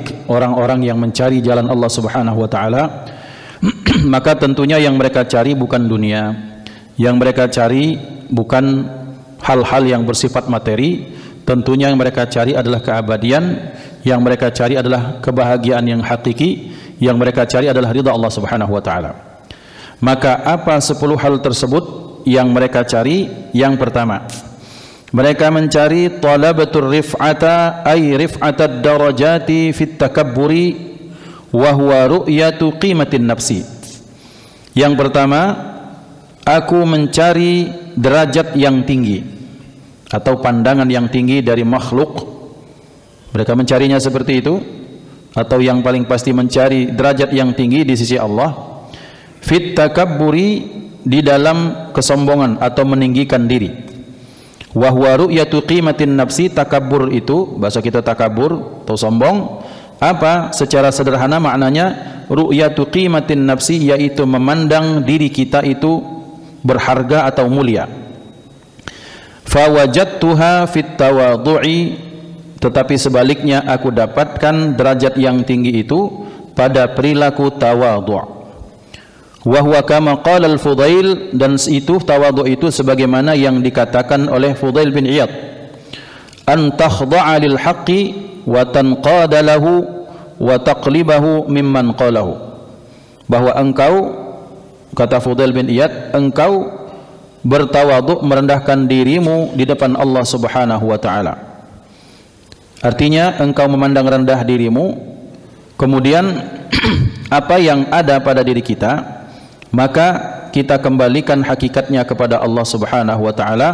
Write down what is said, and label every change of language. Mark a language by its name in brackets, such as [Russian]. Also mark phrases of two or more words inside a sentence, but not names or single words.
[Indonesian] orang-orang yang mencari jalan [Arabic] الله سبحانه وتعالى, [Indonesian] maka tentunya yang mereka cari bukan dunia, yang mereka cari bukan hal-hal yang bersifat materi, tentunya yang mereka cari adalah keabadian, yang mereka cari adalah kebahagiaan yang hakiki, yang mereka cari adalah ridha [Arabic] الله سبحانه وتعالى. [Indonesian] Maka apa 10 hal tersebut yang mereka cari? Yang pertama, mereka mencari [Arabic] طلبت الرفعة أي رفعة الدرجة في التكبر وهو رؤية قيمة النفس. [Indonesian] Yang pertama, aku mencari derajat yang tinggi. atau pandangan yang tinggi dari makhluk. Mereka mencarinya seperti itu, atau yang paling pasti mencari derajat yang tinggi di sisi Allah. [Arabic] في التكبر, [Indonesian] di dalam kesombongan atau meninggikan diri. [Arabic] وهو رؤية قيمة النفس, [Indonesian] takabbur itu bahasa kita takabur atau sombong. Apa? Secara sederhana maknanya [Arabic] رؤية قيمة النفس, [Indonesian] yaitu memandang diri kita itu berharga atau mulia. [Arabic] فوجدتها في التواضع, [Indonesian] tetapi sebaliknya aku dapatkan derajat yang tinggi itu pada perilaku tawadhu'. [Arabic] وهو كما قال الفضيل, [Indonesian] dan itu tawadhu' itu sebagaimana yang dikatakan oleh Fudail bin Iyad, [Arabic] أن تخضع للحق وتنقاد له وتقبله ممن قاله. [Indonesian] Bahwa engkau, kata Fudail bin Iyad, engkau bertawadhu', merendahkan dirimu di depan [Arabic] الله سبحانه وتعالى. [Indonesian] Artinya engkau memandang rendah dirimu, kemudian apa yang ada pada diri kita, maka kita kembalikan hakikatnya kepada [Arabic] الله سبحانه وتعالى.